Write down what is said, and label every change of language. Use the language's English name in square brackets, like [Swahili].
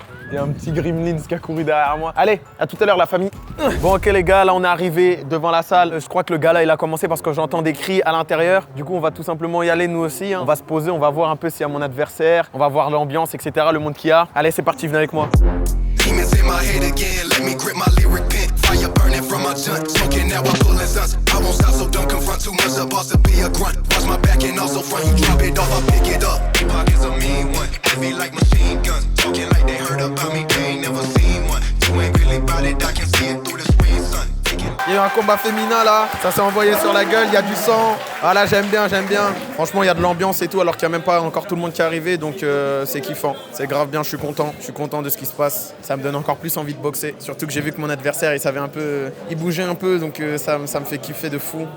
[French] Il y a un petit Gremlins qui a couru derrière moi. Allez, à tout à l'heure la famille. Bon ok les gars, là on est arrivé devant la salle. Je crois que le gala il a commencé parce que j'entends des cris à l'intérieur. Du coup on va tout simplement y aller nous aussi. Hein. On va se poser, on va voir un peu s'il y a mon adversaire. On va voir l'ambiance, etc. Le monde qu'il y a. Allez c'est parti, venez avec moi. [English] Demons in my head again, let me grip my lyric pen. Fire burning from my junk, smoking now I pull his us. I won't stop, so don't confront too much, a boss to be a grunt. Watch my back and also front, you drop it off, I pick it up. Pockets a mean one, heavy like machine guns. Talking like they heard about me, they ain't never seen one. You ain't really about it, I can see it through the screen, son. [French] Il y a eu un combat féminin là, ça s'est envoyé sur la gueule, il y a du sang. Ah là j'aime bien. Franchement il y a de l'ambiance et tout alors qu'il n'y a même pas encore tout le monde qui est arrivé donc c'est kiffant. C'est grave bien, je suis content de ce qui se passe. Ça me donne encore plus envie de boxer. Surtout que j'ai vu que mon adversaire il savait un peu, il bougeait un peu donc ça me fait kiffer de fou.